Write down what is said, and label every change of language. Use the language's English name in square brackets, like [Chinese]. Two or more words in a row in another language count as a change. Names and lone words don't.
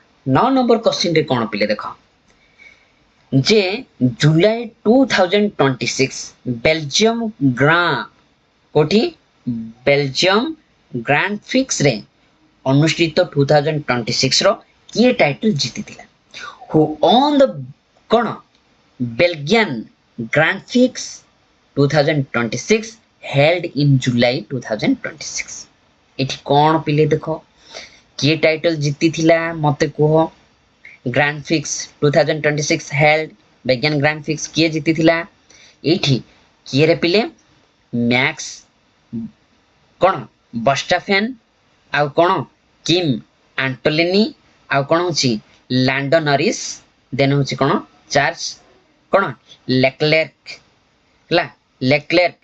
[Odia] 9 ନମ୍ବର କ୍ୱେଶ୍ଚିନ୍ ରେ କଣ ପିଲେ ଦେଖ ଯେ ଜୁଲାଇ 2026 ବେଲଜିୟମ କୋଠି ବେଲଜିୟମ ଗ୍ରାଣ୍ଡ ଫିକ୍ସ ରେ ଅନୁଷ୍ଠିତ 2026 ର କିଏ ଟାଇଟଲ ଜିତିଥିଲା? [English] who won the କଣ ବେଲଗିଆନ ଗ୍ରାଣ୍ଡ ଫିକ୍ସ 2026 held in July 2026। [Odia] ଏଠି କଣ ପିଲେ ଦେଖ କିଏ ଟାଇଟଲ ଜିତିଥିଲା ମତେ କୁହ। ଗ୍ରାଣ୍ଡ ଫିକ୍ସ 2026 ହେଲ୍ଡ ବେଲଗିଆନ ଗ୍ରାଣ୍ଡ ଫିକ୍ସ କିଏ ଜିତିଥିଲା? ଏଇଠି କିଏ ରେ ପିଲେ ମ୍ୟାକ୍ସ କଣ ବଷ୍ଟାଫେନ୍, ଆଉ କଣ କିମ୍ ଆଣ୍ଟୋଲିନି, ଆଉ କଣ ହଉଛି ଲାଣ୍ଡୋ ନରିସ୍, ଦେନ୍ ହଉଛି କଣ ଚାର୍ଲ୍ସ କଣ ଲେକ୍ଲେର୍କ ହେଲା ଲେକ୍ଲେର୍କ।